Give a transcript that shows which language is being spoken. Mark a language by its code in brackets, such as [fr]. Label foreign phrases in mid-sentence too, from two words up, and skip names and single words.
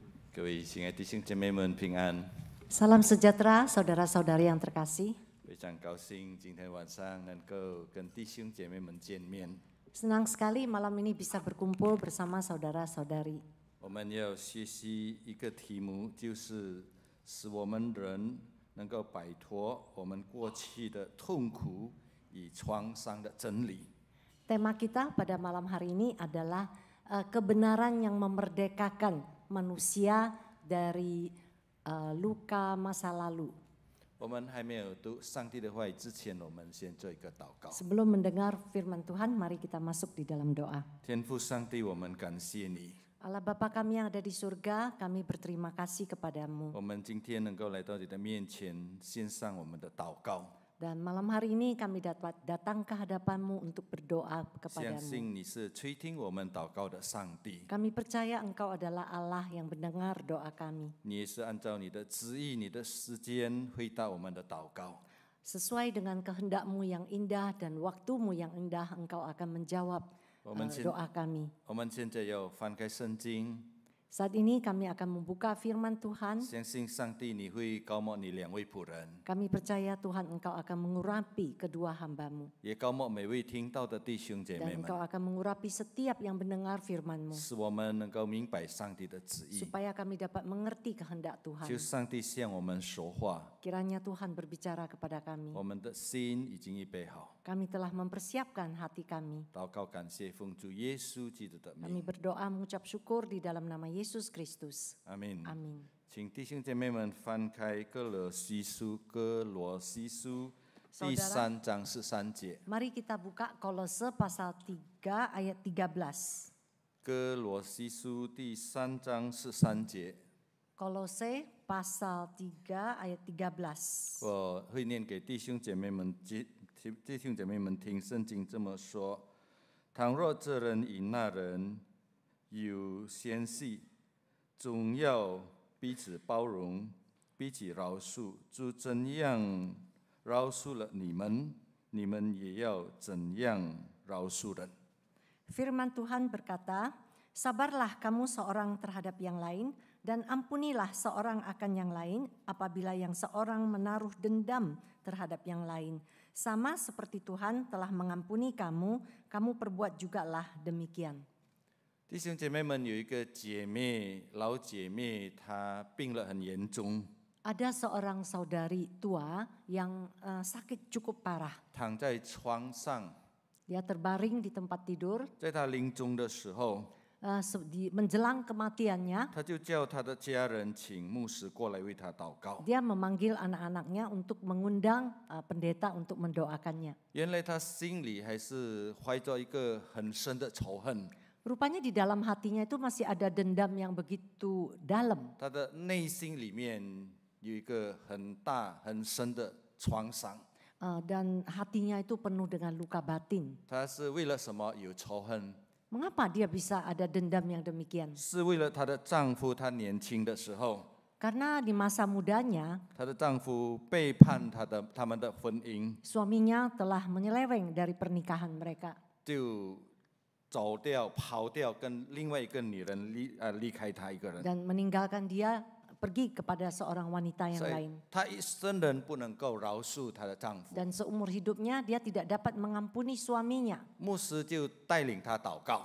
[zh] 各位亲爱的弟兄姐妹们平安， [id] Salam sejahtera saudara-saudari yang terkasih. [zh] 非常高兴今天晚上能够跟弟兄姐妹们见面。 [id] Senang sekali malam ini bisa berkumpul bersama saudara-saudari. [zh] 我们要学习一个题目，就是使我们人能够摆脱我们过去的痛苦与创伤的真理。 [id] Tema kita pada malam hari ini adalah kebenaran yang memerdekakan manusia dari luka masa lalu. [zh] 我们还没有读上帝的话语之前，我们先做一个祷告。 [id] Sebelum mendengar firman Tuhan, mari kita masuk di dalam doa. [zh] 天父上帝，我们感谢你， [id] Allah Bapa kami yang ada di surga, kami berterima kasih kepadamu. [zh] 我们今天能够来到你的面前，献上我们的祷告。 [id] Dan malam hari ini kami dapat datang ke hadapanmu untuk berdoa [zh] 相 [id] kepadamu. [zh] 信你是垂听我们祷告的上帝， [id] Kami percaya Engkau adalah Allah yang mendengar doa kami. [zh] 你也是按照你的旨意、你的时间回答我们的祷告。 [id] Sesuai dengan kehendak-Mu yang indah dan waktu-Mu yang indah, Engkau akan menjawab doa kami. [zh] 我们现在要翻开圣经， [id] Saat ini kami akan membuka firman Tuhan. [zh] 相信上帝你会高牧你两位仆人， [id] Kami percaya Tuhan Engkau akan mengurapi kedua hamba-Mu. [zh] 也高牧每位听到的弟兄姐妹 [id] Dan [zh] 们， [id] Engkau akan mengurapi setiap yang mendengar firman-Mu. [zh] 使我们能够明白上帝的旨意。 [id] Supaya kami dapat mengerti kehendak [zh] 求 [id] Tuhan. [zh] 上帝向我们说话， [id] Kiranya Tuhan berbicara kepada kami. [zh] 我们的心已经预备好。 [id] Kami telah mempersiapkan hati kami. [zh] 祷告感谢奉主耶稣基督的 [id] Kami [zh] 名， [id] berdoa mengucap syukur di dalam nama Yesus Kristus. [zh] 阿门。 [id] Amin. [zh] 请弟兄姐妹们翻开哥罗西书第 [id] Saudara [zh] 3章13节。 [id] Mari kita buka Kolose pasal 3 ayat 13. [zh] 哥罗西书第3章13节， [id] Kolose pasal 3 ayat 13. [zh] 我会念给弟兄姐妹们听。圣经这么说：倘若这人与那人有嫌隙，总要彼此包容，彼此饶恕。主怎样饶恕了你们，你们也要怎样饶恕人。 [id] Firman Tuhan berkata, sabarlah kamu seorang terhadap yang lain dan ampunilah seorang akan yang lain apabila yang seorang menaruh dendam terhadap yang lain. Sama seperti Tuhan telah mengampuni kamu, kamu perbuat jugalah demikian. [zh] 弟兄姐妹们，有一个老姐妹，她病了很严重， [id] Ada seorang saudari tua yang sakit cukup parah. [zh] 躺在床上。 [id] Dia terbaring di tempat tidur. [zh] 在她临终的时候， [id] Menjelang kematiannya, [zh] 她就叫她的家人请牧师过来为她祷告。 [id] dia memanggil anak-anaknya untuk mengundang pendeta untuk mendoakannya. [zh] 原来她心里还是怀着一个很深的仇恨， [id] Rupanya di dalam hatinya itu masih ada dendam yang begitu dalam. [zh] 她的内心里面有一个很大很深的创伤。 [id] Dan hatinya itu penuh dengan luka batin. [zh] 她是为了什么有仇恨？ [id] Mengapa dia bisa ada dendam yang demikian? [zh] 是为了她的丈夫，她年轻的时候， [id] Karena di masa mudanya [zh] 她的丈夫背叛他们的婚姻， [id] suaminya telah menyeleweng dari pernikahan mereka. [zh] 就走掉、跑掉，跟另外一个女人离开她一个人。 [id] Dan meninggalkan dia pergi kepada seorang wanita yang [zh] 所以 [id] lain. [zh] 她一生人不能够饶恕她的丈夫。 [id] Dan seumur hidupnya dia tidak dapat mengampuni suaminya. [zh] 牧师就带领她祷告，